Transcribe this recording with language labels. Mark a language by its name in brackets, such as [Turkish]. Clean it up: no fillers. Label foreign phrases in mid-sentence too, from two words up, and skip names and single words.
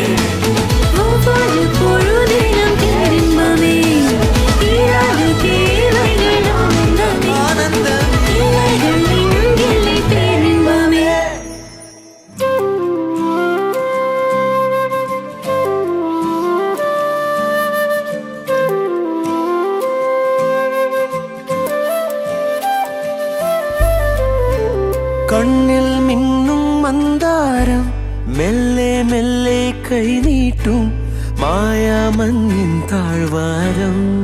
[Tamil] ஒவ்வொரு பொழுதிலும் பேரின்பமே தீராது தேவைகள் ஆனந்தமே இல்லைகள் இங்கில்லை பேரின்பமே [Malayalam] കണ്ണിൽ മിന്നും മന്ദാരം മെല്ലെ മെല്ലെ കൈനീട്ടും മായാമഞ്ഞിൻ താഴ്വാരം